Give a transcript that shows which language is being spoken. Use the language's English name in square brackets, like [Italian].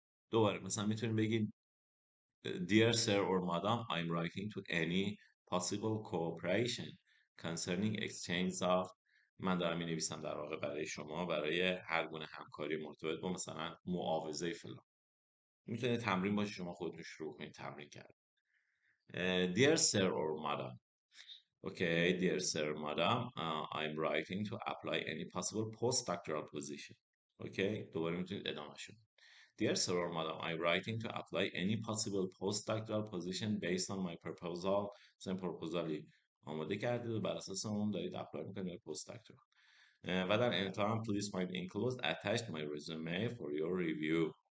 [Persian] دوباره مثلا میتونید بگید [English] Dear sir or madam, I'm writing to any possible cooperation concerning exchange of [Persian] من دارم می نویسم در واقع برای شما برای هر گونه همکاری مرتبط با مثلا معاوضه فلان. میتونه تمرین باشه شما خودتون شروع کنید تمرین کرد. [English] Dear sir or madam, okay, dear sir, madam, I'm writing to apply any possible postdoctoral position. [Persian] Okay, دوباره میتونید ادامه شد. [English] Dear sir or madam, I'm writing to apply any possible postdoctoral position based on my proposal. [Persian] مثلا پروپوزالی آماده کردید و بر اساس اون دارید اپلای میکنید برای پست‌دکترال. و در انتها هم [English] please find enclosed attached my resume for your review.